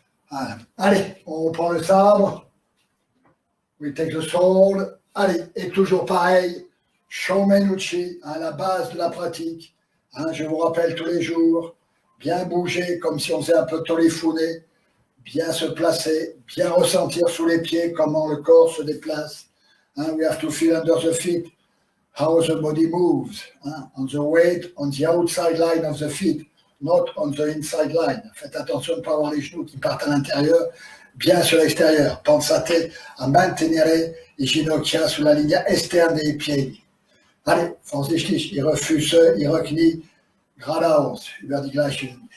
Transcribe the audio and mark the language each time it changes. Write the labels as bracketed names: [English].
[French] Voilà. Allez, on prend le sabre. [English] We take the sword. [French] Allez, et toujours pareil, Shomenuchi, à la base de la pratique. Je vous rappelle tous les jours, bien bouger comme si on faisait un peu de tolifune, bien se placer, bien ressentir sous les pieds comment le corps se déplace. [English] We have to feel under the feet how the body moves. On the weight, on the outside line of the feet, not on the inside line. [French] Faites attention de ne pas avoir les genoux qui partent à l'intérieur, bien sur l'extérieur. [Italian] Pensate a mantenere i ginocchia sulla linea esterna dei piedi. [French] Allez, [German] vorsichtig, ihre Füße, ihre Knie geradeaus, über die gleiche Linie.